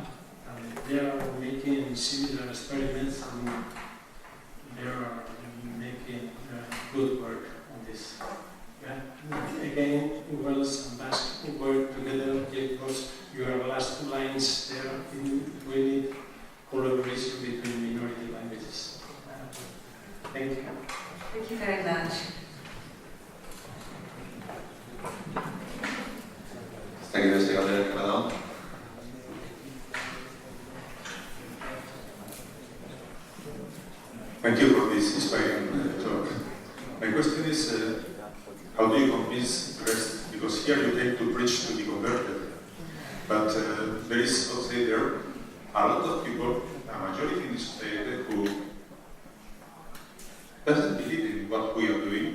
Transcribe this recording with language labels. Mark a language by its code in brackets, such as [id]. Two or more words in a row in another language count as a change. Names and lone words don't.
[en] And they are making similar experiments, and they are making good work on this. Yeah. Again, Welsh and Basque work together because your last lines there, we need collaboration between minority languages. Thank you. Thank you very much. [eu] IkerGazte galderak badago. [en] Thank you for this inspiring talk. My question is, how do you convince the rest? Because here you came to preach to be converted, but there is, let's say, there a lot of people, a majority in this society, who doesn't believe in what we are doing.